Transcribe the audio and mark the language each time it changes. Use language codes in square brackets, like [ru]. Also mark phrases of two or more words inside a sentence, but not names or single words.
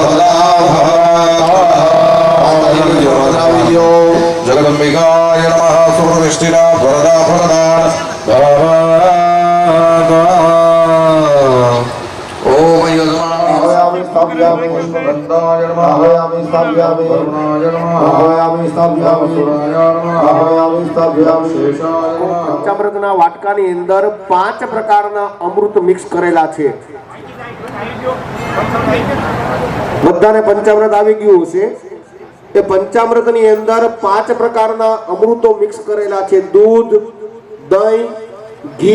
[sa] जगदम्बिकाय नमः सुप्रतिष्ठिता वरदा फलदान ओम આહ્વયામિ સ્થાપયામિ यजमानाय नमः આહ્વયામિ સ્થાપયામિ वरुणाय नमः આહ્વયામિ સ્થાપયામિ सुराय नमः આહ્વયામિ સ્થાપયામિ शेषाय नमः [gu] પંચામૃતના વાટકાની અંદર 5 પ્રકારના અમૃત મિક્સ કરેલા છે. બધાને પંચામૃત આવી ગયું છે. એ પંચામૃતની અંદર 5 પ્રકારના અમૃતો મિક્સ કરેલા છે. દૂધ, દહીં, ઘી